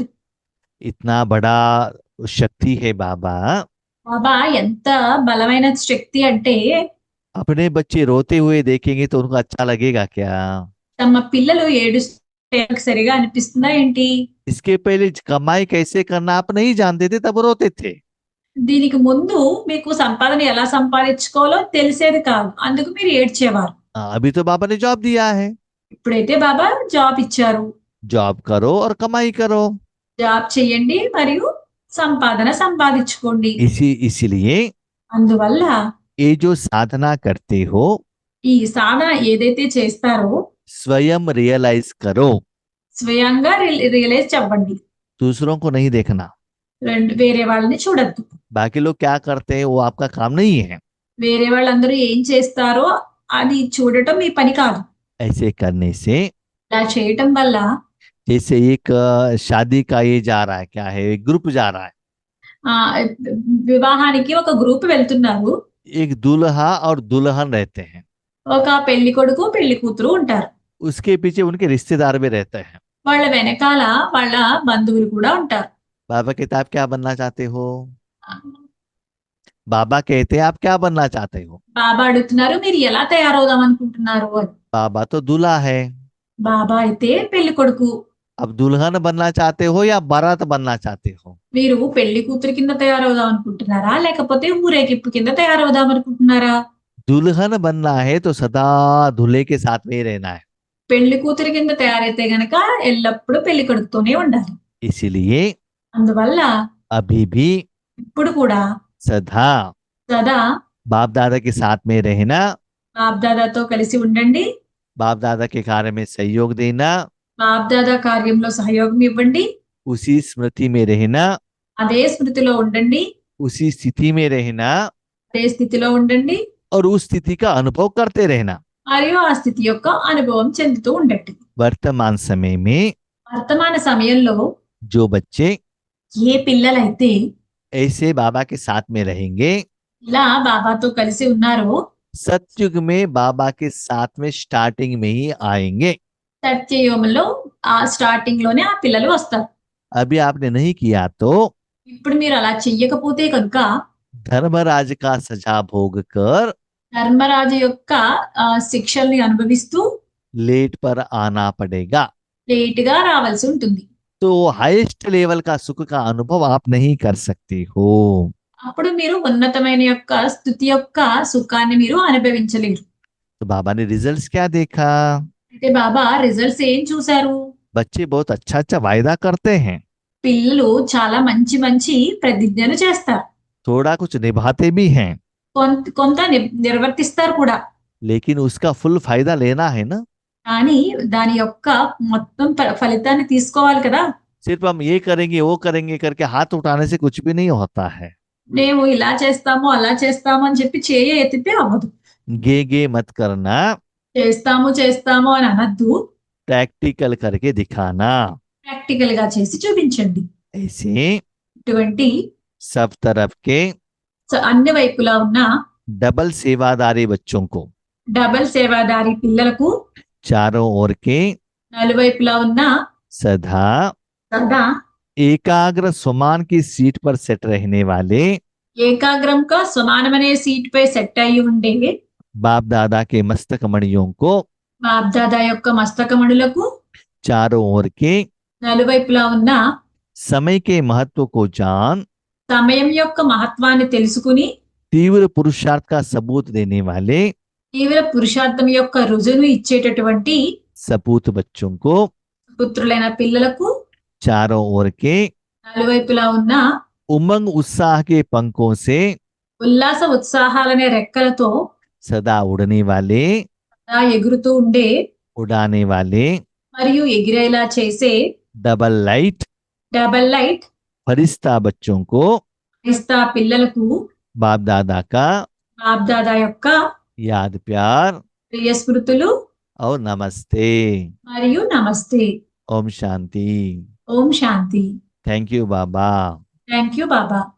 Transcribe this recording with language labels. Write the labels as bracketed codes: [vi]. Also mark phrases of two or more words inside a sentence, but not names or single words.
[hi] इतना बड़ा शक्ति है बाबा, [te] బాబా ఎంత బలమైన శక్తి అంటే [hi] अपने बच्चे रोते हुए देखेंगे तो उनको अच्छा लगेगा क्या? [te] తమ పిల్లలు ఏడుస్తే సరిగా అనిపిస్తుందా ఏంటి? [hi] इसके पहले कमाई कैसे करना आप नहीं जानते थे, तब रोते थे। [te] దీనికి ముందు మీకు సంపాదన ఎలా సంపాదించుకోవాలో తెలిసేది కాదు, అందుకు మీరు ఏడ్చేవారు. [hi] अभी तो बाबा ने जॉब दिया है, [te] ఇప్పుడైతే బాబా జాబ్ ఇచ్చారు, [hi] जॉब करो और कमाई करो। [te] జాబ్ చేయండి మరియు సంపాదన సంపాదించుకోండి. [hi] इसीलिए [te] అందువల్ల [hi] ये जो साधना करते हो [te] ఈ సాధన ఏదైతే చేస్తారో [hi] स्वयं रियलाइज करो, [te] స్వయంగా రియలైజ్ అవ్వండి. [hi] दूसरों को नहीं देखना। [te] వేరే వాళ్ళని చూడద్దు. [hi] बाकी लोग क्या करते हैं वो आपका काम नहीं है। [te] వేరే వాళ్ళందరూ ఏం చేస్తారో అది చూడటం మీ పని కాదు. [hi] ऐसे करने से [te] ఇలా చేయటం వల్ల [hi] जैसे एक शादी का ये जा रहा है, क्या है, एक ग्रुप जा रहा है, [te] ఆ వివాహానికి ఒక గ్రూప్ వెళ్తున్నారు. [hi] एक दूल्हा और दुल्हन रहते हैं, [te] ఒక పెళ్లి కొడుకు పెళ్లి కూతురు ఉంటారు. [hi] उसके पीछे उनके रिश्तेदार भी रहते हैं। [te] వాళ్ళ వెనకాల వాళ్ళ బంధువులు కూడా ఉంటారు. [hi] बाबा कहते आप क्या बनना चाहते हो? बाबा कहते हैं आप क्या बनना चाहते हो? [te] బాబా అడుగుతున్నారు, మీరు ఎలా తయారవుదాం అనుకుంటున్నారు అని. [hi] बाबा तो दूल्हा है, [te] బాబా అయితే పెళ్లి కొడుకు, [hi] अब दुल्हन बनना चाहते हो या बारात बनना चाहते हो? [te] మీరు పెళ్లి కూతురు కింద తయారవుదాం అనుకుంటున్నారా లేకపోతే ఊరేగింపు కింద తయారవుదాం అనుకుంటున్నారా? [hi] दुल्हन बनना है तो सदा दूल्हे के साथ में ही रहना है। [te] పెళ్లి కూతురు కింద తయారైతే గనక ఎల్లప్పుడూ పెళ్లి కొడుకుతోనే ఉండాలి. [hi] इसीलिए [te] అందువల్ల [hi] अभी भी [te] ఇప్పుడు కూడా [hi] सदा [te] సదా [hi] बाप दादा के साथ में रहना, [te] బాప్ దాదాతో కలిసి ఉండండి, [hi] बाप दादा के कार्य में सहयोग देना, [te] బాప్ దాదా కార్యంలో సహయోగం ఇవ్వండి, [hi] उसी स्मृति में रहना, [te] అదే స్మృతిలో ఉండండి, [hi] उसी स्थिति में रहना [te] అదే స్థితిలో ఉండండి, [hi] और उस स्थिति का अनुभव करते रहना। [te] మరియు ఆ స్థితి యొక్క అనుభవం చెందుతూ ఉండండి. [hi] वर्तमान समय में [te] వర్తమాన సమయంలో [hi] जो बच्चे [te] ఏ పిల్లలైతే [hi] ऐसे बाबा के साथ में रहेंगे, [te] ఇలా బాబాతో కలిసి ఉన్నారో [hi] सतयुग में बाबा के साथ में स्टार्टिंग में ही आएंगे। [te] సత్యయుగంలో ఆ స్టార్టింగ్ లోనే ఆ పిల్లలు వస్తారు. [hi] अभी आपने नहीं किया तो [te] ఇప్పుడు మీరు అలా చెయ్యకపోతే కనుక [hi] धर्मराज का सजा भोग कर [te] ధర్మరాజు యొక్క శిక్షల్ని అనుభవిస్తూ [hi] लेट पर आना पड़ेगा। [te] లేట్ గా రావాల్సి ఉంటుంది. [hi] तो [en] highest level [hi] का सुख का अनुभव आप नहीं कर सकते हो। [te] అప్పుడు మీరు ఉన్నతమైన యొక్క స్థుతి యొక్క సుఖాన్ని మీరు అనుభవించలేరు. [hi] तो बाबा ने रिजल्ट्स क्या देखा? [te] అయితే బాబా రిజల్ట్స్ ఏం చూశారు? [hi] बच्चे बहुत अच्छा अच्छा वायदा करते हैं, [te] పిల్లలు చాలా మంచి మంచి ప్రతిజ్ఞలు చేస్తారు, [hi] थोड़ा कुछ निभाते भी हैं, [te] కొంత నిర్వర్తిస్తారు కూడా. [hi] लेकिन उसका फुल फायदा लेना है ना। [te] కానీ దాని యొక్క మొత్తం ఫలితాన్ని తీసుకోవాలి కదా. [hi] सिर्फ हम ये करेंगे वो करेंगे करके हाथ उठाने से कुछ भी नहीं होता है। [te] మేము ఇలా చేస్తాము అలా చేస్తాము అని చెప్పి చేయ ఎత్తితే అవ్వదు. [hi] गे मत करना, [te] చేస్తాము చేస్తాము అని అనద్దు, [hi] प्रैक्टिकल करके दिखाना। [te] ప్రాక్టికల్ గా చేసి చూపించండి. [hi] ऐसे [te] ఇటువంటి [hi] सब तरफ के [te] అన్ని వైపులా ఉన్న [hi] डबल सेवादारी बच्चों को, [te] డబల్ సేవాదారి పిల్లలకు [hi] चारों ओर के [te] నలువైపులా ఉన్న [hi] सदा [te] సదా [hi] एकाग्र स्वमान की सीट पर सेट रहने वाले [te] ఏకాగ్రంగా సమానమనే సీట్ పై సెట్ అయి ఉండే [hi] बाप दादा के मस्तक मणियों को [te] బాప్ దాదా యొక్క మస్తకమణులకు [hi] चारों ओर के [te] నలువైపులా ఉన్న [hi] समय के महत्व को जान [te] సమయం యొక్క మహత్వాన్ని తెలుసుకుని [hi] तीव्र पुरुषार्थ का सबूत देने वाले [te] తీవ్ర పురుషార్థం యొక్క రుజువును ఇచ్చేటటువంటి [hi] सपूत बच्चों को [te] పుత్రులైన పిల్లలకు [hi] चारों ओर के [te] నలువైపులా ఉన్న [hi] उमंग उत्साह के पंखों से [te] ఉల్లాస ఉత్సాహాలనే రెక్కలతో [hi] सदा उड़ने वाले, [te] సదా ఎగురుతూ ఉండే [hi] उड़ाने वाले [te] మరియు ఎగిరేలా చేసే [en] double light double light [hi] फरिश्ता बच्चों को [te] ఇస్తా పిల్లలకు [hi] बाप दादा का [te] బాబ్దాదా యొక్క [hi] याद प्यार [te] ప్రియ స్మృతులు [hi] और नमस्ते। [te] మరియు నమస్తే। [hi] ओम शांति। [te] ఓం శాంతి। [en] thank you Baba. thank you Baba.